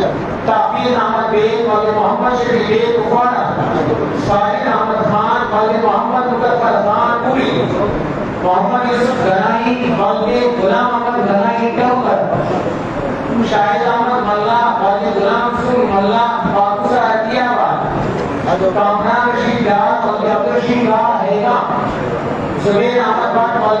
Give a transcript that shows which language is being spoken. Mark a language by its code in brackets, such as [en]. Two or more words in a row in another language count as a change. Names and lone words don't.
[ur] تحفیظ احمد بیگ مولوی محمد شفیع بیگ کپواڑہ ساحر احمد خان مولوی محمد مظفر خان پوری محمد یوسف غنائی مولوی غلام احمد غنائی ڈونگر شاہد احمد ملا مولوی غلام رسول ملا باقوسر عطیہ آباد کامران رشید ڈار مولوی عبدالرشید ڈار ہیگا زبیر احمد بٹ مولوی